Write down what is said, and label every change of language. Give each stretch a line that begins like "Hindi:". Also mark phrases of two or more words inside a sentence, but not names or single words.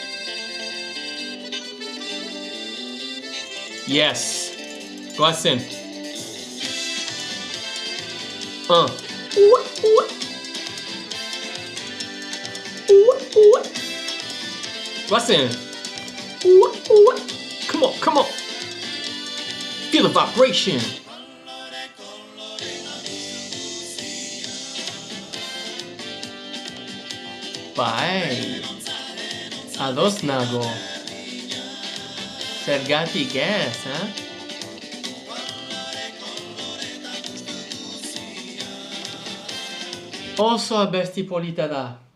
English: Yes.
Basque: Goazen. Goazen.
English: Come on. Feel the vibration.
Basque: Bai. Ados nago. Zergatik ez, Oso abesti polita da.